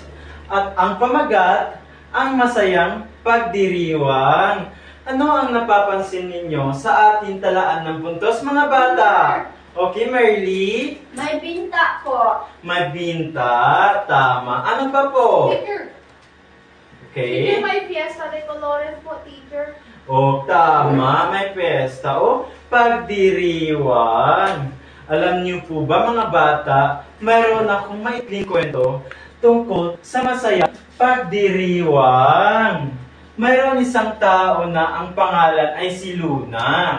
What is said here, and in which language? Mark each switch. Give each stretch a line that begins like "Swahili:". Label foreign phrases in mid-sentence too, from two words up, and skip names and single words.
Filipino: At ang pamagat, ang masayang pagdiriwang. Ano ang napapansin ninyo sa ating talaan ng puntos, mga bata? Okay, Merly? May binta po. May binta. Tama. Ano pa po? Teacher. Okay. Teacher, may
Spanish: fiesta de colores
Filipino: po, teacher. O, tama. May pesta. O, pagdiriwang. Alam niyo po ba, mga bata, mayroon akong maikling kwento tungkol sa masayang pagdiriwang. Mayroon isang tao na ang pangalan ay si Luna.